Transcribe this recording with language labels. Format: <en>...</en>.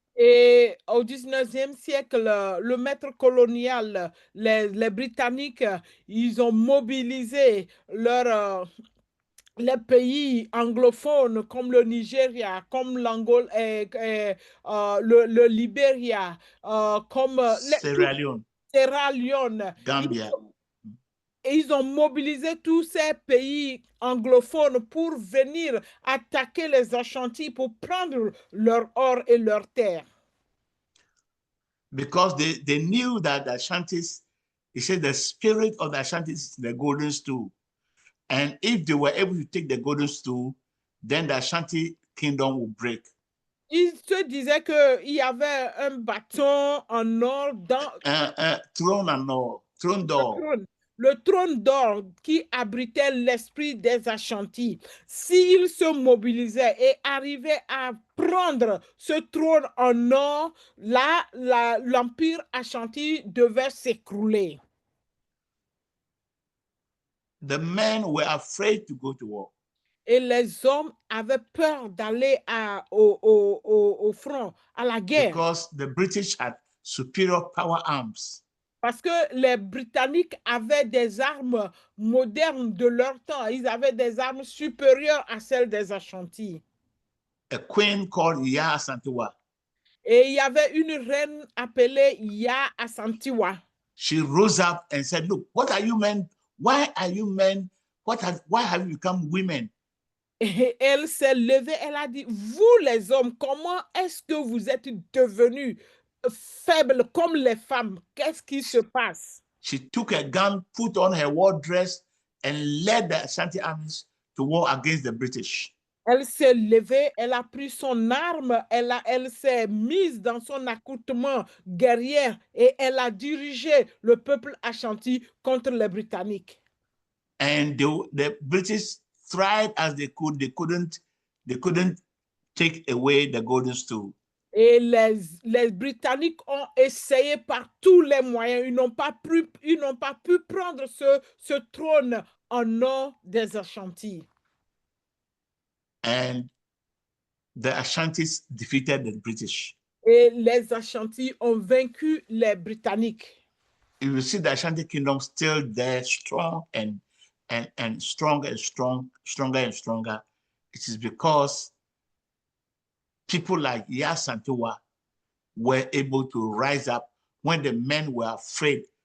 <fr>Et au 19e siècle, le maître colonial, les Britanniques, ils ont mobilisé les pays anglophones comme le Nigeria, comme l'Angola, le Libéria, comme Sierra Leone, Sierra Leone, Gambia. Et ils ont mobilisé tous ces pays anglophones pour venir attaquer les Ashantis pour prendre leur or et leurs terres.</fr> <en>Because they knew that the Ashantis, he said the spirit of the Ashantis is the golden stool. And if they were able to take the golden stool, then the Ashanti kingdom would break.</en> <fr>Ils se disaient qu'il y avait un bâton en or dans... Trône en or, trône d'or. Le trône d'or qui abritait l'esprit des Ashantis. S'ils se mobilisaient et arrivaient à prendre ce trône en or, là, l'empire Ashanti devait s'écrouler.</fr> <en>The men were afraid to go to war.</en> <fr>Et les hommes avaient peur d'aller au front, à la guerre.</fr> <en>Because the British had superior power arms.</en> <fr>Parce que les Britanniques avaient des armes modernes de leur temps. Ils avaient des armes supérieures à celles des Ashantis.</fr> <en>A queen called Ya Asantewa.</en> <fr>Et il y avait une reine appelée Ya Asantewa.</fr> <en>She rose up and said, "Look, what are you men? Why are you men? Why have you become women?"</en> <fr>Et elle s'est levée, elle a dit, vous les hommes, comment est-ce que vous êtes devenus faibles comme les femmes? Qu'est-ce qui se passe?</fr> <en>She took a gun, put on her war dress, and led the Ashanti armies to war against the British.</en> <fr>Elle s'est levée, elle a pris son arme, elle s'est mise dans son accoutrement guerrier et elle a dirigé le peuple Ashanti contre les Britanniques.</fr> <en>And the British tried as they could. They couldn't take away the golden stool.</en> <fr>Et les Britanniques ont essayé par tous les moyens. Ils n'ont pas pu prendre ce trône en or des Ashantis.</fr> <en>And the Ashantis defeated the British.</en> <fr>Et les Ashantis ont vaincu les Britanniques.</fr> <en>You will see the Ashanti kingdom still there, strong and stronger and stronger. It is because people like Ya Asantewa were able to rise up when the men were afraid.</en>